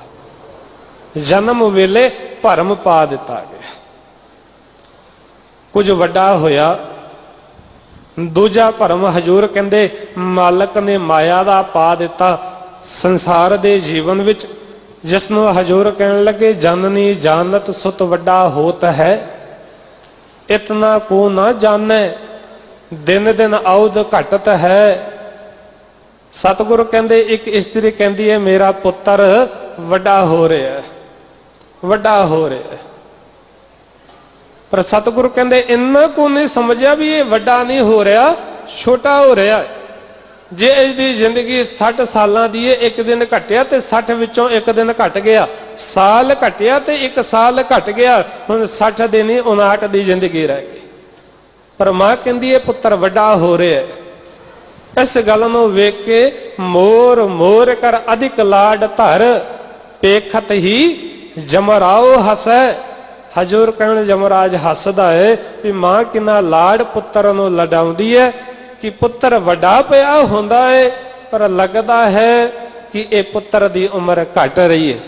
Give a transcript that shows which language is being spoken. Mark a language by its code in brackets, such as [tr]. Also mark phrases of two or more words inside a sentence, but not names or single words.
[pa] ਜਨਮ ਵੇਲੇ ਭਰਮ ਪਾ ਦਿੱਤਾ ਗਿਆ। ਕੁਝ ਵੱਡਾ ਹੋਇਆ, ਦੂਜਾ ਭਰਮ ਹਜ਼ੂਰ ਕਹਿੰਦੇ ਮਾਲਕ ਨੇ ਮਾਇਆ ਦਾ ਪਾ ਦਿੱਤਾ ਸੰਸਾਰ ਦੇ ਜੀਵਨ ਵਿਚ, ਜਿਸਨੂੰ ਹਜ਼ੂਰ ਕਹਿਣ ਲੱਗੇ ਜਨਨੀ ਜਾਨਤ ਸੁਤ ਵੱਡਾ ਹੋਤ ਹੈ, ਇਤਨਾ ਕੋ ਨਾ ਜਾਨੇ ਦਿਨ ਦਿਨ ਔਦ ਘਟਤ ਹੈ। ਸਤਿਗੁਰੂ ਕਹਿੰਦੇ ਇਕ ਇਸਤਰੀ ਕਹਿੰਦੀ ਹੈ ਮੇਰਾ ਪੁੱਤਰ ਵੱਡਾ ਹੋ ਰਹਾ ਹੈ, ਵੱਡਾ ਹੋ ਰਹਾ ਹੈ, ਪਰ ਸਤਿਗੁਰੂ ਕਹਿੰਦੇ ਇੰਨਾ ਕੋ ਨਹੀਂ ਸਮਝਿਆ ਭੀ ਇਹ ਵੱਡਾ ਨਹੀਂ ਹੋ ਰਹਾ, ਛੋਟਾ ਹੋ ਰਹਾ ਹੈ। [hi] जे इसकी जिंदगी 60 साल की है, एक दिन घटिया तो 60 विचों एक दिन घट गया, साल घटिया तो एक साल घट गया, हुण 60 दिन ही 59 की जिंदगी रह गई। [pa] ਪਰ ਮਾਂ ਕਹਿੰਦੀ ਹੈ ਪੁੱਤਰ ਵੱਡਾ ਹੋ ਰਹਾ ਹੈ। ਇਸ ਗੱਲ ਨੂੰ ਵੇਖ ਕੇ ਮੋਰ ਮੋਰ ਕਰ ਅਧਿਕ ਲਾਡ ਧਰ, ਪੇਖਤ ਹੀ ਜਮਰਾਓ ਹਸੈ। ਹਜ਼ੂਰ ਕਹਿਣ ਜਮਰਾਜ ਹੱਸਦਾ ਹੈ ਭੀ ਮਾਂ ਕਿੰਨਾ ਲਾਡ ਪੁੱਤਰ ਨੂੰ ਲਡਾਉਂਦੀ ਹੈ ਕਿ ਪੁੱਤਰ ਵੱਡਾ ਪਿਆ ਹੁੰਦਾ ਹੈ, ਪਰ ਲੱਗਦਾ ਹੈ ਕਿ ਇਹ ਪੁੱਤਰ ਦੀ ਉਮਰ ਘਟ ਰਹੀ ਹੈ।